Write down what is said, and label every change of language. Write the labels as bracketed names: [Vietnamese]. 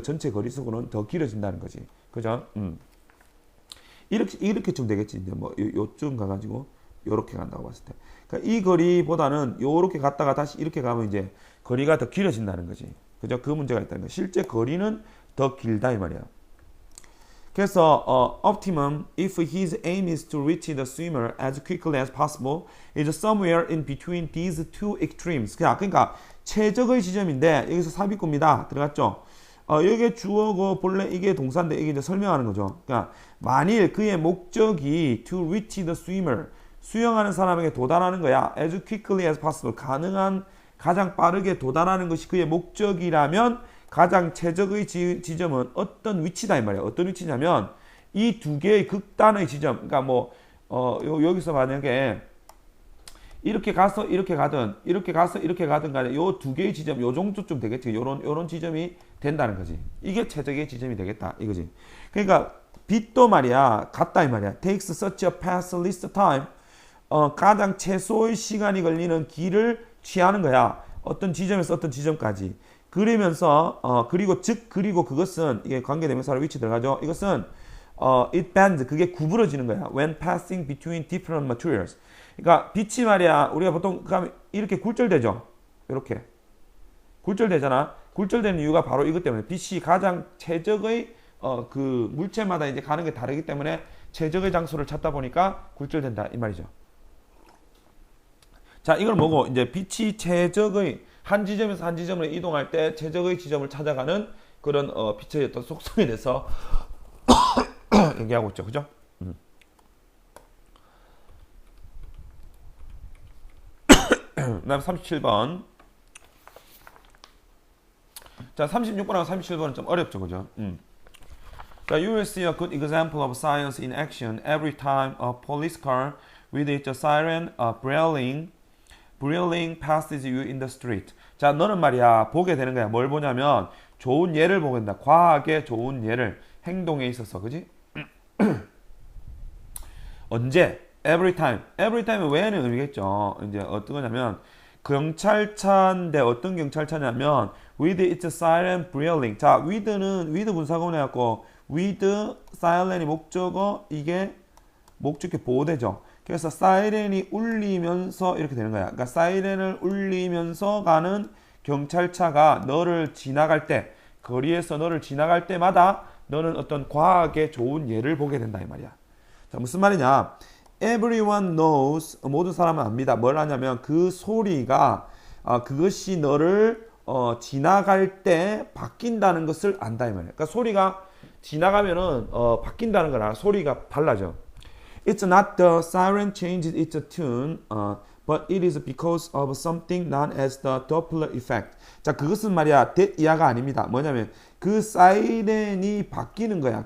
[Korean] 전체 거리 속으로는 더 길어진다는 거지. 그죠? 이렇게 좀 되겠지. 이제 뭐 요쯤 가가지고 요렇게 간다고 봤을 때. 그러니까 이 거리보다는 요렇게 갔다가 다시 이렇게 가면 이제 거리가 더 길어진다는 거지. 그죠? 그 문제가 있다는 거. 실제 거리는 더 길다 이 말이야. [English] 그래서 optimum if his aim is to reach the swimmer as quickly as possible is somewhere in between these two extremes. [Korean] 그러니까 최적의 지점인데 여기서 삽입구입니다. 들어갔죠? 여기에 주어고 본래 이게 동사인데 이게 이제 설명하는 거죠. 그러니까 만일 그의 목적이 [English] to reach the swimmer, [Korean] 수영하는 사람에게 도달하는 거야. [English] as quickly as possible, [Korean] 가장 빠르게 도달하는 것이 그의 목적이라면 가장 최적의 지점은 어떤 위치다 이 말이야. 어떤 위치냐면 이 두 개의 극단의 지점. 그러니까 뭐 여기서 만약에 이렇게 가서 이렇게 가든 이렇게 가서 이렇게 가든 간에 요 두 개의 지점 요 정도쯤 되겠지. 요런 지점이 된다는 거지. 이게 최적의 지점이 되겠다 이거지. 그러니까 빛도 말이야 같다 이 말이야. [English] takes such a path least time. [Korean] 가장 최소의 시간이 걸리는 길을 취하는 거야. 어떤 지점에서 어떤 지점까지. 그러면서 그리고 그것은 이게 관계대명사로 위치 들어가죠. 이것은 [English] it bends, [Korean] 그게 구부러지는 거야. [English] when passing between different materials. [Korean] 그러니까 빛이 말이야 우리가 보통 이렇게 굴절되죠. 이렇게 굴절되잖아. 굴절되는 이유가 바로 이것 때문에 빛이 가장 최적의 그 물체마다 이제 가는 게 다르기 때문에 최적의 장소를 찾다 보니까 굴절된다 이 말이죠. 자, 이걸 뭐고 이제 빛이 최적의 한 지점에서 한 지점으로 이동할 때 최적의 지점을 찾아가는 그런 빛의 어떤 속성에 대해서 얘기하고 있죠. 그죠? 그다음 37번. 자, 36번하고 37번은 좀 어렵죠. 그죠? [English] 자, you will see a good example of science in action every time a police car with its siren brilling passes you in the street. [Korean] 자, 너는 말이야 보게 되는 거야. 뭘 보냐면 좋은 예를 보게 된다. 과학의 좋은 예를 행동에 있어서, 그지? 언제? [English] Every time. [Korean] Every time은 왜는 의미겠죠. 이제 어떤 거냐면 경찰차인데 어떤 경찰차냐면 [English] with its siren brilling. [Korean] 자, with 분사구문 해갖고 with siren이 목적어, 이게 목적격 보호대죠. 그래서 사이렌이 울리면서 이렇게 되는 거야. 그러니까 사이렌을 울리면서 가는 경찰차가 너를 지나갈 때, 거리에서 너를 지나갈 때마다 너는 어떤 과학의 좋은 예를 보게 된다 이 말이야. 자, 무슨 말이냐? [English] Everyone knows, [Korean] 모든 사람은 압니다. 뭘 하냐면 그 소리가 그것이 너를 지나갈 때 바뀐다는 것을 안다 이 말이야. 그러니까 소리가 지나가면은 바뀐다는 거라. 소리가 달라져. [English] It's not the siren changes its tune, but it is because of something known as the Doppler effect. [Korean] 자, 그것은 말이야 이하가 아닙니다. 뭐냐면 그 사이렌이 바뀌는 거야.